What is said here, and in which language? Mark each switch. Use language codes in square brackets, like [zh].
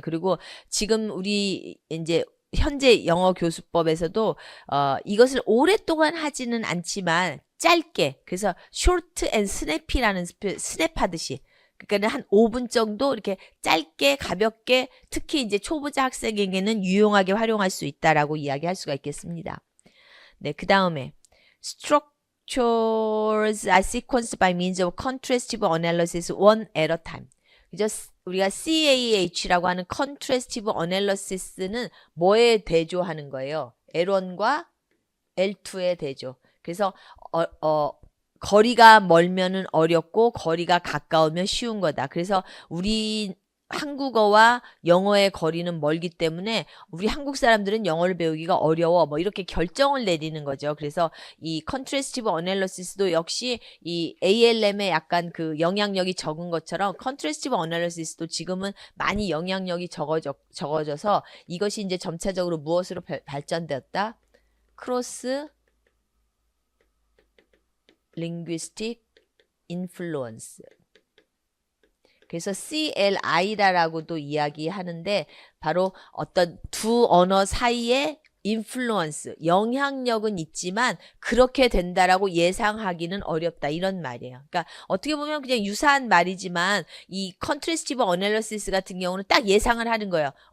[ko] 그리고 지금 우리 이제 현재 영어 교수법에서도 이것을 오랫동안 하지는 않지만 짧게, 그래서 short and snappy라는 스냅하듯이, 그러니까 한 5분 정도 이렇게 짧게 가볍게 특히 이제 초보자 학생에게는 유용하게 활용할 수 있다라고 이야기할 수가 있겠습니다. 네, 그 다음에 [en] structures are sequenced by means of contrastive analysis one at a time. [ko] 그죠? 우리가 CAH라고 하는 contrastive analysis는 뭐에 대조하는 거예요? L1과 L2에 대조. 그래서 거리가 멀면은 어렵고 거리가 가까우면 쉬운 거다. 그래서 우리 한국어와 영어의 거리는 멀기 때문에 우리 한국 사람들은 영어를 배우기가 어려워. 뭐 이렇게 결정을 내리는 거죠. 그래서 이 contrastive analysis도 역시 이 ALM에 약간 그 영향력이 적은 것처럼 contrastive analysis도 지금은 많이 영향력이 적어져서 이것이 이제 점차적으로 무엇으로 발전되었다? 크로스 linguistic influence. 그래서 CLI라고도 이야기하는데 바로 어떤 두 언어 사이에 influence, 영향력은 있지만 그렇게 된다라고 예상하기는 어렵다 이런 말이에요. 그러니까 어떻게 보면 그냥 유사한 말이지만 이 contrastive analysis 같은 경우는 딱 예상을 하는 거예요.